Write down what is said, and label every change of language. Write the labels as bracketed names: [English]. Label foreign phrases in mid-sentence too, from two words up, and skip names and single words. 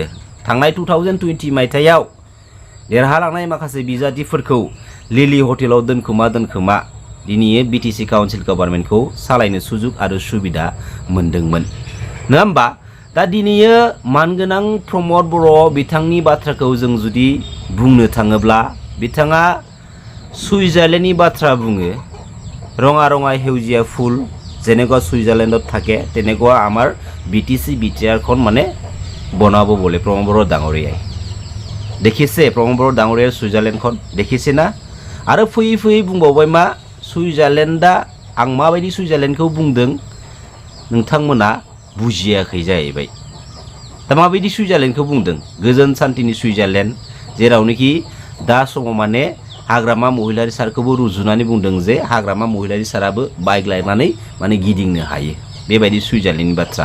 [Bodo] थांनाय 2020 मायथाइयाव देरहालांनाय माखासे बिजाथिफोरखौ लिलि हटेलाव दोनखोमा दिनै BTC काउन्सिल गभर्नमेन्टखौ सालायनो सुजुग आरो सुबिदा मोनदोंमोन नङा होमबा? दा दिनैयो मानगोनां प्रमद बर' बिथांनि बाथ्राखौ जों जुदि बुंनो थाङोब्ला बिथाङा सुइजारलेण्डनि बाथ्रा बुङो। [Assamese] ৰঙা ৰঙা সেউজীয়া ফুল যেনেকুৱা সুইজারল্যান্ডত থাকে তেনেকুৱা আমাৰ BTC BTR খন মানে বনাব বলে প্ৰমদ বৰ ডাঙৰীয়াই। দেখিছে প্ৰমদ বৰ ডাঙৰীয়াৰ সুইজারল্যান্ডখন দেখিছে না? [Bodo] आरो फैयै फैयै बुंबावबाय मा सुइजारलेण्डआ आं माबायदि सुइजारलेण्डखौ बुंदों नोंथांमोना बुजियाखै जाहैबाय। दा माबायदि सुइजारलेण्डखौ बुंदों? गोजोन सान्थिनि सुइजारलेण्ड जेरावनोखि दा समाव माने हाग्रामा महिलारि सारखौबो रुजुनानै बुंदों जे हाग्रामा महिलारि साराबो बाइक लायनानै माने गिदिंनो हायो बेबायदि सुइजारलेण्डनि बाथ्रा।